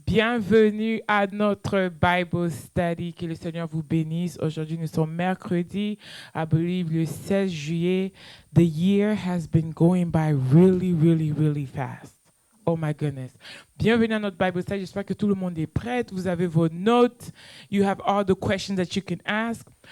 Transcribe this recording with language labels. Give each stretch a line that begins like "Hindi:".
French: Bienvenue à notre Bible Study. Que le Seigneur vous bénisse. Aujourd'hui, nous sommes mercredi,
English: I believe
French: le 16 juillet.
English: The year has been going by really fast. Oh my goodness.
French: Bienvenue à notre Bible Study. J'espère que tout le monde est prêt. Vous avez vos notes.
English: You have all the questions that you can ask.